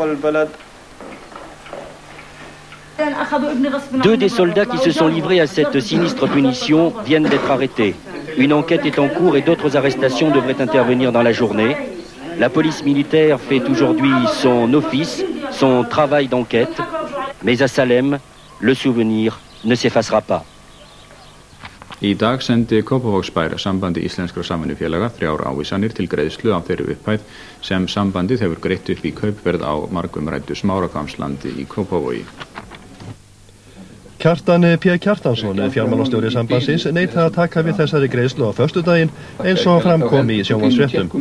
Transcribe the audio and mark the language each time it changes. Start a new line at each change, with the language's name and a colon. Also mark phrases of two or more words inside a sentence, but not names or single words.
French: 2 des soldats qui se sont livrés à cette sinistre punition viennent d'être arrêtés. Une enquête est en cours et d'autres arrestations devraient intervenir dans la journée. La police militaire fait aujourd'hui son office, son travail d'enquête. Mais à Salem, le souvenir ne s'effacera pas.
Icelandic: Í dag sendi Kópavogsbær sambandi íslenskra samvinnufélaga 3 ávísanir til greiðslu af þeirri upphæð sem sambandið hefur greitt upp í kaupverð á margumræddu Smárahvammslandi í Kópavogi. Kjartan P. Kjartansson, fjármálastjóri sambandsins, neitaði að taka við þessari greiðslu á föstudaginn eins og framkom í sjónvarpsfréttum.